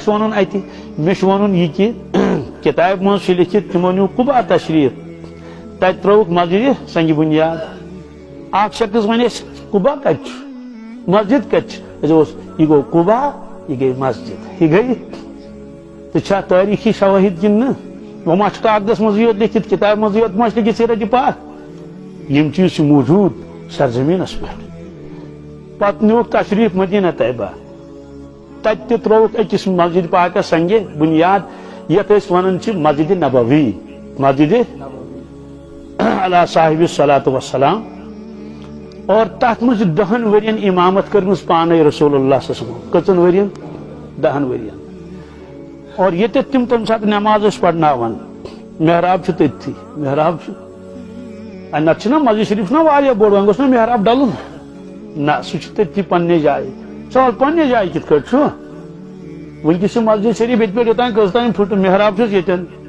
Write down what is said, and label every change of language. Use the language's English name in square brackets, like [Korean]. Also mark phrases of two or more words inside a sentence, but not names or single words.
[Kashmiri] چھُ ونُن اتہِ مےٚ چھُ ونُن یہِ کہِ کِتابہِ منٛز چھُ لیکھِتھ تِمو نیوٗ قبا تشریف تتہِ ترٲوُکھ مسجد سنگہِ بنیاد اکھ شخص ونہِ اَسہِ قبا کتہِ چھُ مسجد کتہِ چھِ أسۍ اوس یہِ گوٚو قبا یہِ گٔے مسجد یہِ گٔے تہٕ چھا تٲریٖخی شوٲہِد کِنہٕ نہٕ وۄنۍ ما چھُ کاغذس منٛزٕے یوت لیکھِتھ کِتابہِ منٛزٕے یوت ما چھُ لیکھِتھ سیرتِ پاک یِم چیٖز چھِ موٗجوٗد سرزمیٖنس پٮ۪ٹھ پتہٕ نیوٗکھ تشریف مدینہ طیبہ تتہِ تہِ ترٲوُکھ أکِس مسجد پاکس سنگہِ بنیاد یتھ أسۍ ونان چھِ مسجد نبوی مسجد [Arabic] علی صاحب الصلاۃ والسلام [Kashmiri] اور تتھ منٛز چھِ 10 ؤرین امامت کٔرمٕژ پانے [Arabic] رسول اللہ صلی اللہ علیہ وسلم [Kashmiri] کٔژن ؤرین 10 ؤرین اور ییٚتٮ۪تھ تِم تمہِ ساتہٕ نماز ٲسۍ پرناوان محراب چھُ تٔتھی محراب چھُ نتہٕ چھُنہ مسجد شریف چھُنہ واریاہ بوٚڑ وۄنۍ گوٚژھ نہ محراب ڈلُن نہ سُہ چھُ تٔتھی پننہِ جایہِ سوال پننہِ جایہِ کِتھ کٲٹھۍ چھُ ونکیٚس چھُ مسجد شریف ییٚتہِ پٮ۪ٹھ یوٚتام کٔژتام پھٕٹ محراب چھُس ییٚتٮ۪ن